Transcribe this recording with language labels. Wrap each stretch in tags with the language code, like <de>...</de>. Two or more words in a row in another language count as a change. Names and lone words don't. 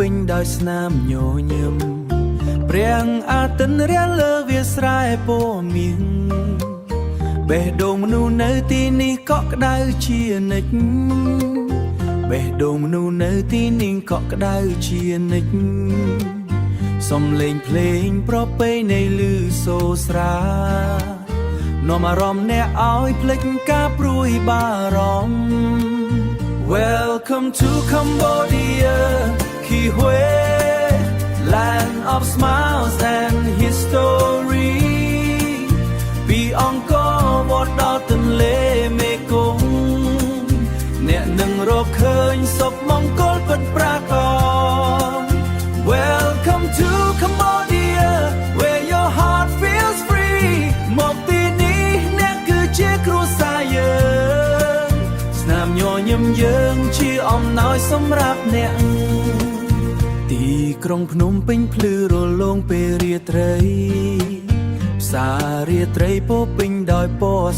<km>ញដោយស្នាមញញឹមព្រះអាទិត្យរាលើវាស្រែពណ៌មាសបេះដូងមនុស្សនៅទីនេះកក់ក្ដៅជានិច្ចបេះដូងមនុស្សនៅទីនេះកក់ក្ដៅជានិច្ចសំឡេងភ្លេងប្រពៃណីឮសូរស្រានាំអារម្មណ៍អ្នកឲ្យភ្លេចការព្រួយបារម្ភ</km> <en>Welcome to Cambodia</en> <km>គីហွေ</km> <en>Land of smiles and history</en> <km>ពីអង្គរវត្តដល់ទន្លេមេគង្គអ្នកនឹងរកឃើញសុខមង្គលពិតប្រាកដ Welcome</km> <en>to Cambodia where your heart feels free</en> <km>មកទីនេះអ្នកគឺជាគ្រួសារយើងស្នាមញញឹមយើងជាអំណោយសម្រាប់អ្នកទី ក្រុងភ្នំពេញភ្លឺរលោងពេលរាត្រីផ្សាររាត្រីពោពេញដោយពណ៌</km>